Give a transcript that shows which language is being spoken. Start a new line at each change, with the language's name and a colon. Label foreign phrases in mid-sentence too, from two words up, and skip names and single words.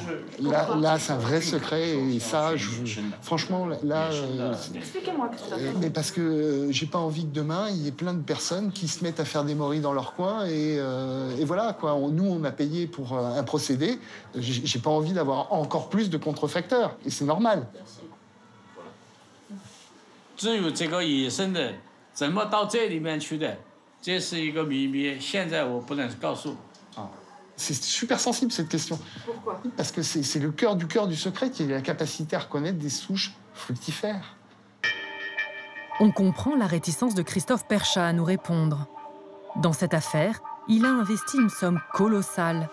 French: Là, c'est un vrai secret et ça, franchement, là... Expliquez-moi, Christophe. Mais parce que j'ai pas envie que demain, il y ait plein de personnes qui se mettent à faire des morilles dans leur coin et voilà, quoi. Nous, on a payé pour un procédé. J'ai pas envie d'avoir encore plus de contrefacteurs et c'est normal.
Chinese: 至于这个野生的怎么到这里面去的，这是一个秘密，现在我不能告诉。
French: C'est super sensible, cette question. Pourquoi? Parce que c'est le cœur du secret qui est la capacité à reconnaître des souches fructifères. On comprend la réticence de Christophe Perchat à nous répondre. Dans cette affaire, il a investi une somme colossale.